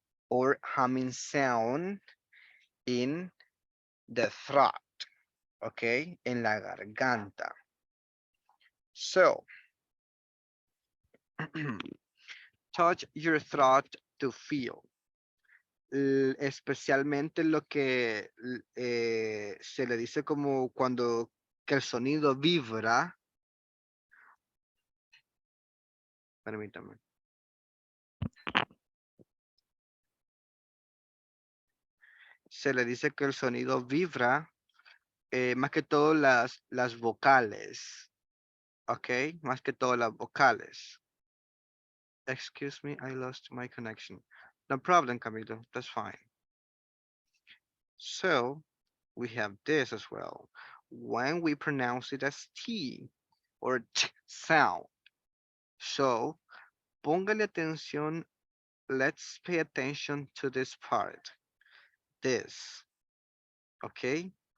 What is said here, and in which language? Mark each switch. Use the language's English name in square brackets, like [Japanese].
[English] Or humming sound in the throat. Okay, [Spanish] en la garganta. [English] So, touch your throat to feel. [Spanish] Especialmente lo que se le dice como cuando que el sonido vibra. Permítame. Se le dice que el sonido vibra, más que todo las vocales. Ok, más que todo las vocales. [English] Excuse me, I lost my connection. No problem, Camilo, that's fine. So we have this as well. When we pronounce it as T or T sound. So [Spanish] póngale atención. [English] Let's pay attention to this part. This. Okay?